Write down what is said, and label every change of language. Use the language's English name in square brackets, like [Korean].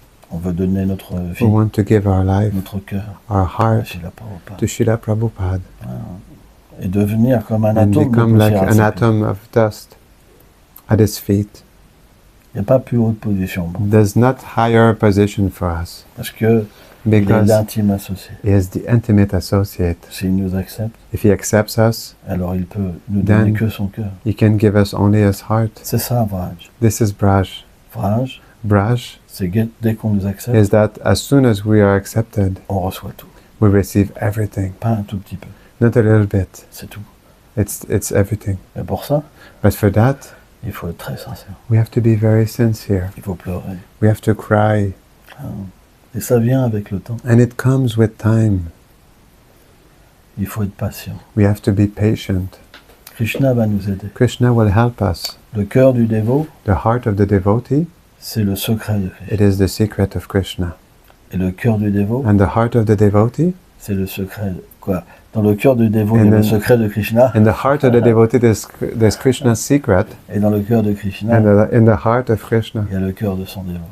[French] On veut donner notre vie, [English] We want to give our life, [French] notre cœur [English] our [French] à [English] heart [French] Srila Prabhupada. [English] to Srila Prabhupada [French] Et devenir comme un [English] and [French] atome de [English] become like [French] poussière à [English] an [French] ses pieds. [English] atom of dust at his feet. [French] Il n'y a pas plus haute position. Bon. [English] There's not higher position for us [French] Parce que il est [English] because [French] l'intime associé. [English] he is the intimate associate. [French] S'il nous accepte, [English] If he accepts us, [French] alors il peut nous [English] Then- [French] donner que son cœur. [English] he can give us only his heart. [French] C'est ça, Vraj. [English] This is Braj. [French] Vraj, [English] Braj [French] c'est dès qu'on nous accepte, [English] is that as soon as we are accepted, [French] on reçoit tout. [English] we receive everything. [French] Pas un tout petit peu, [English] Not a little bit. [French] c'est tout. [English] It's everything. [French] Et pour ça, [English] But for that, [French] il faut être très sincère. [English] we have to be very sincere. [French] Il faut pleurer. [English] We have to cry. [French] Et ça vient avec le temps. [English] And it comes with time. [French] Il faut être patient. [English] We have to be patient. [French] Krishna va nous aider. [English] Krishna will help us. [French] Le cœur du dévot, [English] The heart of the devotee, [French] c'est le secret de [English] it [French] Krishna. [English] is the secret of Krishna. [French] Et le cœur du dévot, [English] And the heart of the devotee, [French] c'est le secret. Quoi? Dans le cœur du dévot, il y a [English] And [French] le [English] then- [French] secret de Krishna. [English] in the heart of the devotee, there's Krishna's secret. [French] Et dans le cœur de Krishna, [English] And in the heart of Krishna, [French] il y a le cœur de son dévot.